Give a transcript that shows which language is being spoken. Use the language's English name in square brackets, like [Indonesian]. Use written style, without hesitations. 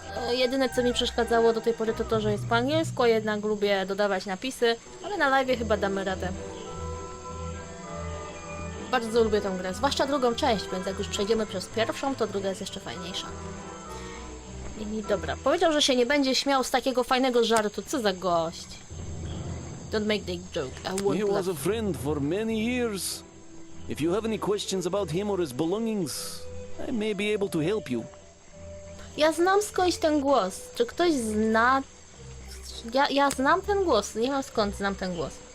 [Polish] Jedyne co mi przeszkadzało do tej pory to to, że jest po angielsku, a jednak lubię dodawać napisy, ale na live'ie chyba damy radę. Bardzo lubię tę grę, zwłaszcza drugą część, więc jak już przejdziemy przez pierwszą, to druga jest jeszcze fajniejsza. I dobra, powiedział, że się nie będzie śmiał z takiego fajnego żartu, co za gość. [English] Don't make the joke, I won't He was laugh. a friend for many years. If you have any questions about him or his belongings, I may be able to help you. [Polish] Ja znam skądś ten głos. Czy ktoś zna... Ja znam ten głos, nie wiem skąd znam ten głos.